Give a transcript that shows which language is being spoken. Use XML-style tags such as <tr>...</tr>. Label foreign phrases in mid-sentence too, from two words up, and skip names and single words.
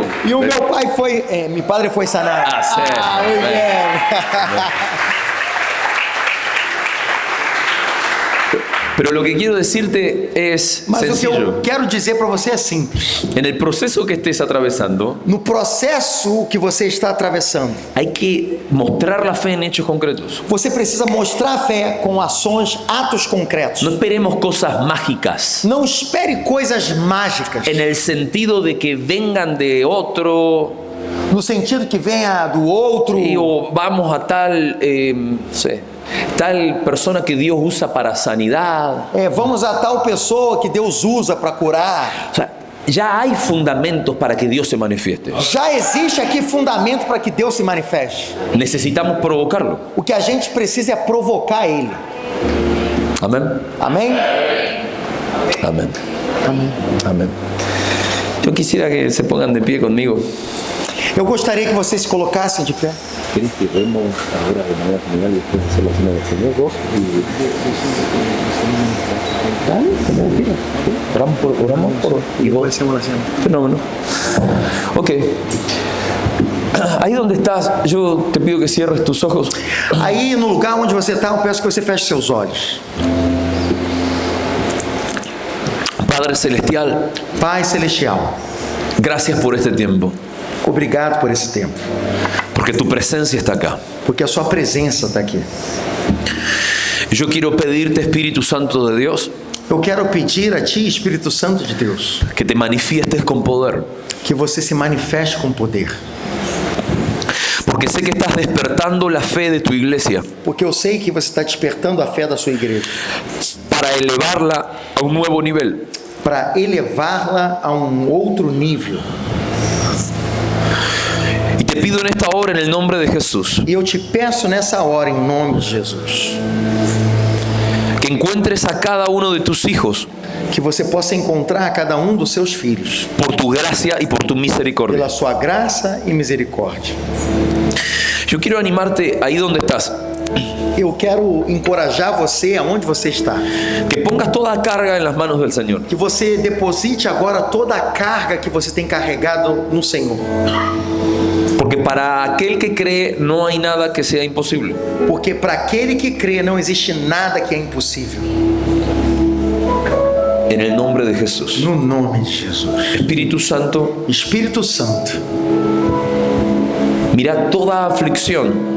<pt>E o meu pai foi, meu padre foi sanado. Ah, certo.</pt> <es>Muy bien. Pero lo que quiero decirte es</es> <pt>Mas o que</pt> <es>sencillo.</es> <pt>eu quero dizer para você é simples.</pt> <es>En el proceso que estés atravesando,</es> <pt>No processo que você está atravessando,</pt> <es>hay que mostrar la fe en hechos concretos.</es> <pt>você precisa mostrar a fé com ações, atos concretos.</pt> <es>No esperemos cosas mágicas,</es> <pt>Não espere coisas mágicas,</pt> <es>en el sentido de que vengan de otro</es> <pt>no sentido que venha do outro,</pt> <es>o vamos a tal, no sé, tal persona que Dios usa para sanidad.</es> <pt>vamos a tal pessoa que Deus usa para curar.</pt> <es>O sea, ya hay fundamentos para que Dios se manifieste.</es> <pt>Já existe aqui fundamento para que Deus se manifeste.</pt> <es>Necesitamos provocarlo.</es> <pt>O que a gente precisa é provocar Ele.</pt> <es>Amén.</es> <pt>Amém?</pt> <es>Amén. Amén. Yo quisiera que se pongan de pie conmigo.</es> <pt>Eu gostaria que vocês se colocassem de pé.</pt> <es>¿Querés que oremos ahora de manera general y después hacer la cena del Señor? Vos dale, como quieras. Oramos por y vos. Fenómeno. Ok. Ahí donde estás, yo te pido que cierres tus ojos.</es> <pt>Aí no lugar onde você está, eu peço que você feche seus olhos.</pt> <es>Padre Celestial,</es> <pt>Pai Celestial,</pt> <es>gracias por este tiempo,</es> <pt>obrigado por esse tempo,</pt> <es>porque tu presencia está acá.</es> <pt>porque a sua presença está aqui.</pt> <es>Yo quiero pedirte, Espíritu Santo de Dios,</es> <pt>Eu quero pedir a Ti, Espírito Santo de Deus,</pt> <es>que te manifiestes con poder,</es> <pt>que você se manifeste com poder,</pt> <es>porque sé que estás despertando la fe de tu iglesia</es> <pt>porque eu sei que você está despertando a fé da sua igreja,</pt> <es>para elevarla a un nuevo nivel.</es> <pt>para elevá-la a outro nível.</pt> <es>Y te pido en esta hora, en el nombre de Jesús,</es> <pt>E eu te peço nessa hora, em nome de Jesus,</pt> <es>que encuentres a cada uno de tus hijos</es> <pt>que você possa encontrar a cada um dos seus filhos,</pt> <es>por tu gracia y por tu misericordia.</es> <pt>pela sua graça e misericórdia.</pt> <es>Yo quiero animarte ahí donde estás,</es> <pt>Eu quero encorajar você aonde você está,</pt> <es>que pongas toda a carga en las manos del Señor.</es> <pt>que você deposite agora toda a carga que você tem carregado no Senhor,</pt> <es>Porque para aquel que cree no hay nada que sea imposible.</es> <pt>porque para aquele que crê não existe nada que é impossível.</pt> <es>En el nombre de Jesús.</es> <pt>No nome de Jesus.</pt> <es>Espíritu Santo,</es> <pt>Espírito Santo,</pt> <es>mira toda aflicción,</es>